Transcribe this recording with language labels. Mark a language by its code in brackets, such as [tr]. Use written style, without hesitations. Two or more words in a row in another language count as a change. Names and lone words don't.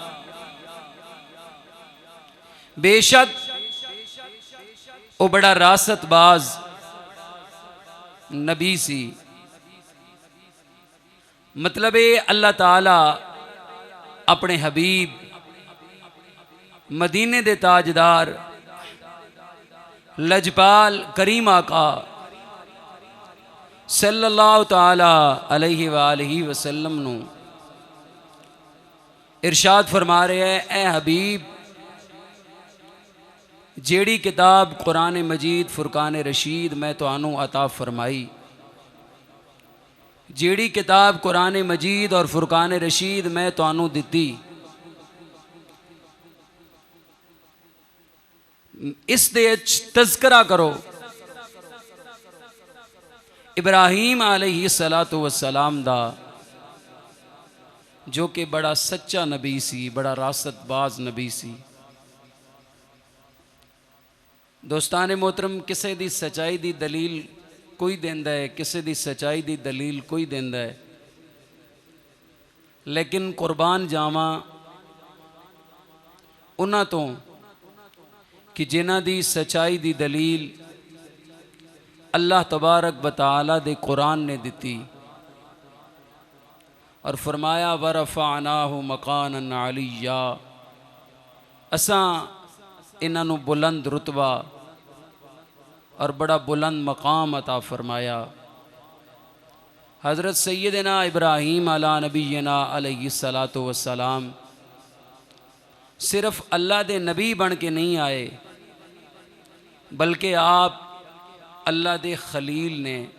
[pa] بے شک او بڑا راستباز نبی سی. مطلب ہے اللہ تعالیٰ اپنے حبیب مدینے دے تاجدار لجپال کریم آقا [ar] صلى الله تعالى عليه وآله وسلم [pa] نوں ارشاد فرما رہے ہیں اے حبیب جیہڑی کتاب قرآن مجید فرقان رشید میں تہانوں عطا فرمائی جیہڑی کتاب قرآن مجید اور فرقان رشید میں تہانوں دتی اس دے تذکرہ کرو ابراہیم [ar] عليه الصلاة والسلام [pa] دا جو کہ بڑا سچا نبی سی بڑا راستباز نبی سی. دوستانِ محترم کسی دی سچائی دی دلیل کوئی دیندا ہے کسی دی سچائی دی دلیل کوئی دیندا ہے. لیکن قربان جاواں انہاں توں کہ جنہاں دی سچائی دی دلیل [ar] الله تبارك وتعالى [pa] دے قرآن نے دتی اور فرمایا [ar] ورفعناه مكانا عليا, [pa] اساں انہاں نوں بلند رتبہ اور بڑا بلند مقام عطا فرمایا. حضرت سیدنا ابراہیم [ar] على نبينا عليه الصلاة والسلام [pa] صرف اللہ دے نبی بن کے نہیں آئے، بلکہ آپ اللہ دے خلیل نے.